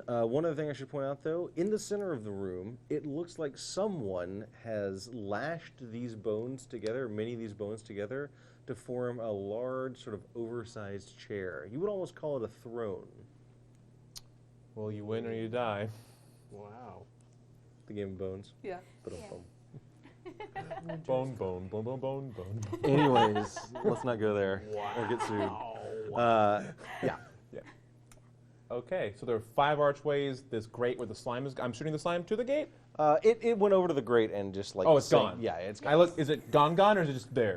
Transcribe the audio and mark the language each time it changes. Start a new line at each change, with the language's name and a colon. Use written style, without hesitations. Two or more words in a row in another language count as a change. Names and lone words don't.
English: One other thing I should point out, though, in the center of the room, it looks like someone has lashed these bones together, many of these bones together, to form a large, sort of oversized chair. You would almost call it a throne. Well, you win or you die. Wow. The game of bones. Yeah. Ba-dum-bum. Bone, bone, bone, bone, bone, bone. Anyways, let's not go there or get sued. Yeah. Okay, so there are 5 archways. This grate where the slime is. I'm shooting the slime to the gate. It went over to the grate and just like. Oh, it's gone. Yeah, it's gone. I look. Is it gone, or is it just there?